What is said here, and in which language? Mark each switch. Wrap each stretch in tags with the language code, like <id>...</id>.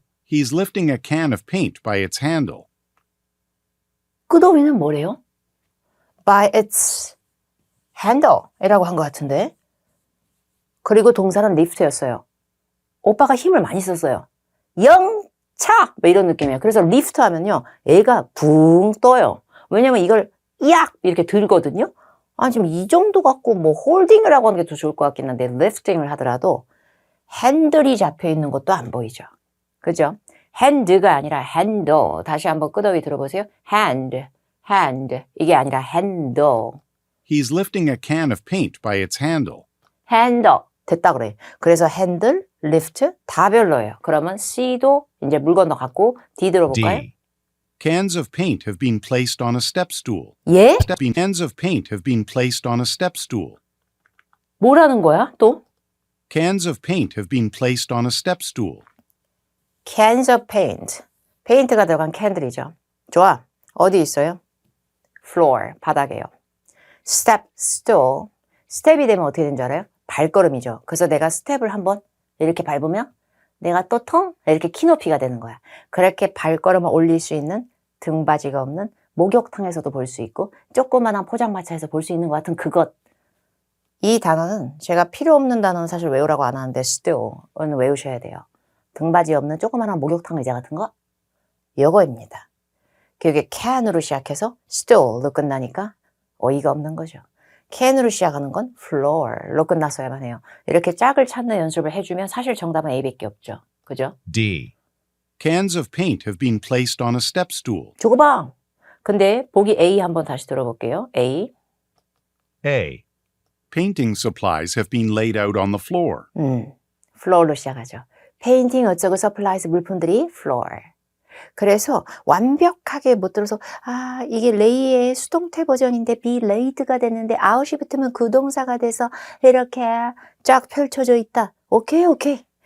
<en>He's lifting a can of paint by its handle.</en> <ko>끝어휘는 뭐래요?</ko> <en>By its handle</en> <ko>이라고 한 것 같은데. 그리고 동사는 lift였어요. 오빠가 힘을 많이 썼어요. 영차! 뭐 이런 느낌이에요. 그래서 lift 하면요, 애가 붕 떠요. 왜냐면 이걸 약! 이렇게 들거든요. 지금 이 정도 갖고 뭐 홀딩을 하고 하는 게 더 좋을 것 같긴 한데, lifting을 하더라도 핸들이 잡혀 있는 것도 안 보이죠. 그죠? hand가 아니라 handle. 다시 한번 끝어휘 들어보세요. hand. 이게 아니라 handle.</ko> <en>He's lifting a can of paint by its handle.</en> <ko>handle. 됐다 그래. 그래서 handle, lift 다 별로예요. 그러면 C도 이제 물 건너 갖고 D 들어볼까요?</ko> <en>D. Cans of paint have been placed on a step stool.</en> <ko>예?</ko> <en>Cans of paint have been placed on a step stool.</en> <ko>뭐라는 거야 또?</ko> <en>Cans of paint have been placed on a step stool. Cans of paint.</en> <ko>페인트가 들어간 캔들이죠. 좋아. 어디 있어요? floor, 바닥에요.</ko> <en>step, stool.</en> <ko>스텝이 되면 어떻게 되는 줄 알아요? 발걸음이죠. 그래서 내가 스텝을 한번 이렇게 밟으면 내가 또 텅 이렇게 키높이가 되는 거야. 그렇게 발걸음을 올릴 수 있는 등받이가 없는 목욕탕에서도 볼 수 있고 조그만한 포장마차에서 볼 수 있는 것 같은 그것. 이 단어는 제가 필요 없는 단어는 사실 외우라고 안 하는데 stool은 외우셔야 돼요. 등받이 없는 조그만한 목욕탕 의자 같은 거? 요거입니다. 그게 can으로 시작해서 stool로 끝나니까 어이가 없는 거죠. can으로 시작하는 건 floor로 끝났어야만 해요. 이렇게 짝을 찾는 연습을 해주면 사실 정답은 A밖에 없죠. 그죠?</ko> <en>D. Cans of paint have been placed on a step stool.</en> <ko>저거 봐. 근데 보기 A 한번 다시 들어볼게요.</ko> <en>A. A. Painting supplies have been laid out on the floor.</en> <ko>floor로 시작하죠. 페인팅 어쩌고 서플라이즈 물품들이 floor. 그래서 완벽하게 못 들어서 이게 레이의 수동태 버전인데 be laid가 됐는데 out이 붙으면 그 동사가 돼서 이렇게 쫙 펼쳐져 있다. 오케이.</ko>